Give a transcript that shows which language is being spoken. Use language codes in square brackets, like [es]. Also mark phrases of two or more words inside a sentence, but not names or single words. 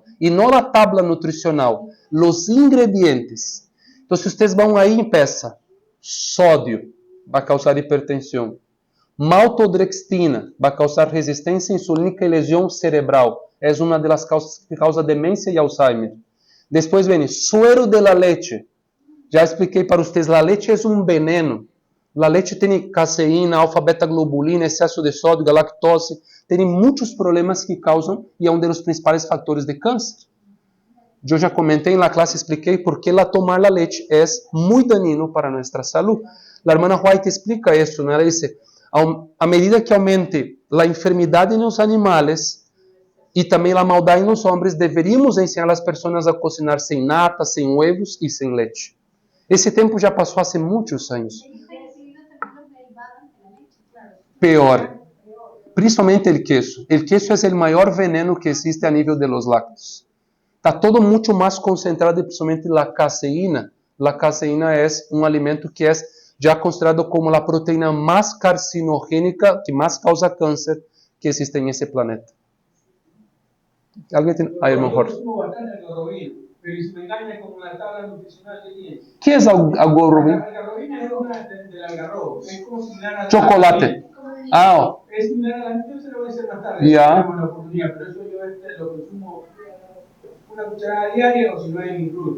[es] Y no la tabla nutricional, los ingredientes. Entonces ustedes van ahí y empiezan. Sódio va a causar hipertensión. Maltodextrina va a causar resistencia insulínica y lesión cerebral. Es una de las causas que causa demencia y Alzheimer. Después viene suero de la leche. [pt] Já expliquei para vocês, a leite é um veneno. A leite tem caseína, alfa-beta-globulina, excesso de sódio, galactose. Tem muitos problemas que causam e é um dos principais fatores de câncer. Eu já comentei na classe, expliquei por que tomar a leite é muito daninho para nossa saúde. A irmã White explica isso, né? Ela diz, a medida que aumente a enfermidade nos animais e também a maldade nos homens, deveríamos ensinar as pessoas a cocinar sem nata, sem huevos e sem leite. Esse tempo já passou há muitos anos. Pior. Principalmente o queso. O queso é o maior veneno que existe a nível [es] de los lácteos. [pt] Está todo muito mais concentrado, principalmente a caseína. A caseína é um alimento que é já considerado como a proteína mais carcinogênica, que mais causa câncer que existe nesse planeta. Alguém tem... Aí, irmão Jorge. [es] Pero si me engaña con una tabla nutricional que tiene. ¿Qué es algarrobina? La algarrobina es una del algarrobo. Es como similar a la Chocolate. Es similar a la yo se lo voy a hacer más tarde. Ya. Tenemos la oportunidad, pero eso yo lo consumo una cucharada diaria o si no es incluso.